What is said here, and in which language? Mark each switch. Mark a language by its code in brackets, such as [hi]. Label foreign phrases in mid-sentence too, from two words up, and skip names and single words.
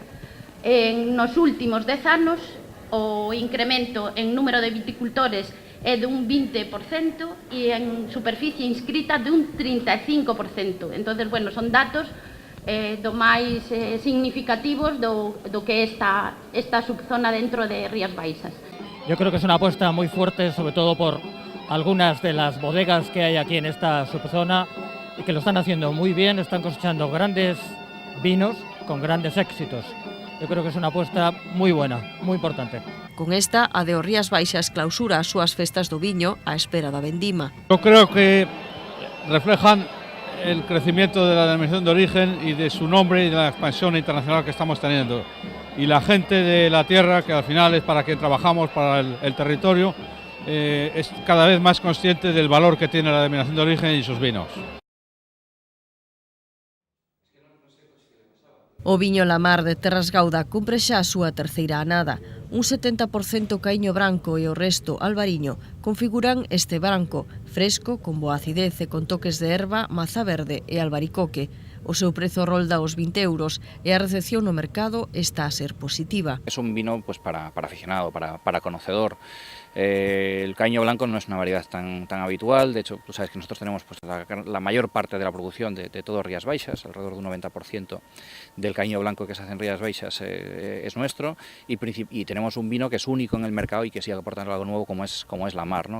[gl] Nos últimos 10 anos, o incremento en número de viticultores é dun 20% e en superficie inscrita dun 35%. Entón, bueno, son datos do máis significativos do que é esta subzona dentro de Rías Baixas. [es] Yo creo que es una apuesta muy fuerte, sobre todo por algunas de las bodegas que hay aquí en esta subzona y que lo están haciendo muy bien, están cosechando grandes vinos con grandes éxitos. Yo creo que es una apuesta moi buena, moi importante. [gl] Con esta, a de Rías Baixas clausura as súas festas do viño á espera da vendima. [es] Yo creo que reflejan el crecimiento de la denominación de origen y de su nombre y de la expansión internacional que estamos teniendo. Y la gente de la tierra, que al final es para quien trabajamos, para el territorio, es cada vez más consciente del valor que tiene la denominación de origen y sus vinos. [gl] O viño Lamar de Terras Gauda cumpre xa a súa terceira anada. Un 70% caíño branco e o resto albariño configuran este branco, fresco, con boa acidez e con toques de erva, maza verde e albaricoque. O seu prezo rolda os 20 euros e a recepción no mercado está a ser positiva. [es] Es un vino pues para aficionado, para conocedor. El caíño blanco no es una variedad tan habitual, de hecho tú sabes que nosotros tenemos pues, la mayor parte de la producción de todo Rías Baixas, alrededor de un 90% del caíño blanco que se hace en Rías Baixas es nuestro y tenemos un vino que es único en el mercado y que sigue aportando algo nuevo como es Lamar, ¿no?